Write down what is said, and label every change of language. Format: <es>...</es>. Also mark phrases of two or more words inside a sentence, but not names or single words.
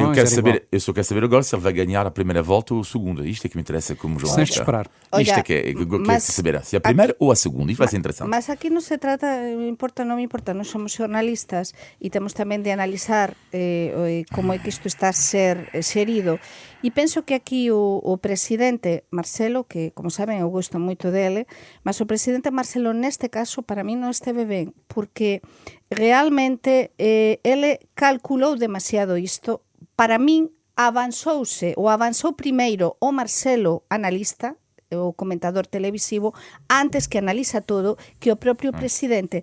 <pt>eu só quero saber agora se ele vai ganhar a primeira volta ou a segunda. Isto é que me interessa como jornalista. Sem esperar. Isto é que eu quero saber se é a primeira ou a segunda. Isto vai ser interessante. Mas aqui não se trata, não me importa, nós somos jornalistas e temos também de analisar como é que isto está a ser xerido.</pt> <gl>E penso que aquí o presidente Marcelo, que como saben eu gosto moito dele, mas o presidente Marcelo neste caso para mí non esteve ben, porque realmente ele calculou demasiado isto. Para min avanzou primeiro o Marcelo analista, o comentador televisivo antes que analisa todo que o propio presidente.</gl>